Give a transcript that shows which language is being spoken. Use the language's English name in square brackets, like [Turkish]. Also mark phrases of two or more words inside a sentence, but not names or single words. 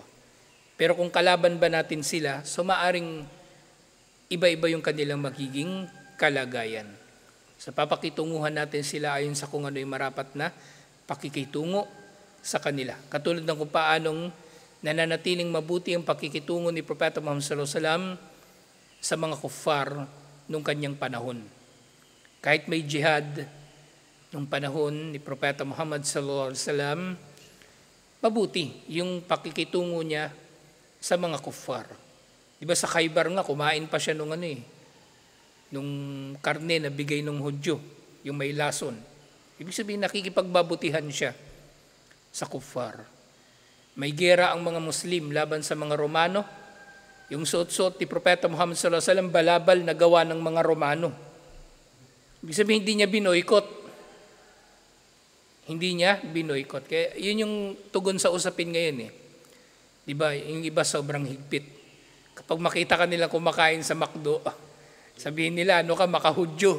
[Filipino] Pero kung kalaban ba natin sila, so maaring iba-iba yung kanilang magiging kalagayan. Sa papakitunguhan natin sila ayon sa kung ano yung marapat na pakikitungo sa kanila. Katulad ng kung paanong nananatiling mabuti ang pakikitungo ni Propeta Muhammad [Arabic] صلى الله عليه وسلم [Filipino] sa mga kuffar nung kanyang panahon. Kahit may jihad nung panahon ni Propeta Muhammad [Arabic] صلى الله عليه وسلم, [Filipino] mabuti yung pakikitungo niya sa mga kuffar. Di ba sa Khaybar nga, kumain pa siya nung nung karne na bigay ng Hudyo, yung may lason. Ibig sabihin, nakikipagbabutihan siya sa kuffar. May gera ang mga Muslim laban sa mga Romano. Yung suot-suot ni Propeta Muhammad [Arabic] صلى الله عليه وسلم, [Filipino] balabal na gawa ng mga Romano. Ibig sabihin, hindi niya binoykot. Hindi niya binoykot. Kaya yun yung tugon sa usapin ngayon eh. Diba? Yung iba sobrang higpit. Kapag makita ka nila kumakain sa McDo, sabihin nila, ano ka, makahudyo.